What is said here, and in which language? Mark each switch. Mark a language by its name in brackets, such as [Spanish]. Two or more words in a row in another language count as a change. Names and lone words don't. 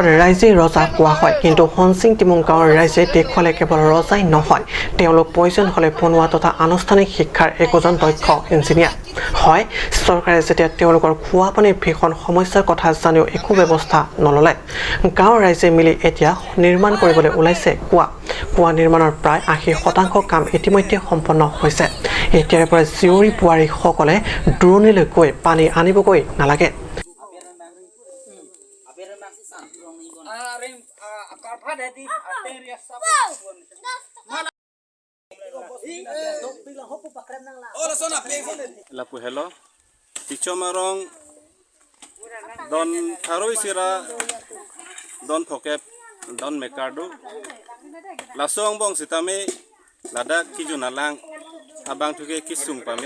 [Assamese] ৰাইজে ৰজা কোৱা হয় কিন্তু হনচিং টিমং গাঁৱৰ ৰাইজে দেখুৱালে কেৱল ৰজাই নহয় তেওঁলোক প্ৰয়োজন হ'লে বনোৱা তথা আনুষ্ঠানিক শিক্ষাৰ একোজন দক্ষ ইঞ্জিনিয়াৰ হয় চৰকাৰে যেতিয়া তেওঁলোকৰ খোৱা পানীৰ ভীষণ সমস্যাৰ কথা জানিও একো ব্যৱস্থা নললে গাঁৱৰ ৰাইজে মিলি এতিয়া নিৰ্মাণ কৰিবলৈ ওলাইছে কুঁৱা নিৰ্মাণৰ প্ৰায় 80% কাম ইতিমধ্যে সম্পন্ন হৈছে এতিয়াৰ পৰা জিয়ৰী বোৱাৰীসকলে দূৰণিলৈ গৈ পানী আনিবগৈ নালাগে [Karbi] Lapu hello, ticho marong don tharoi sira don phokep don mekardu lasong bong sitame ladak kijunalang abang thuke kisung pame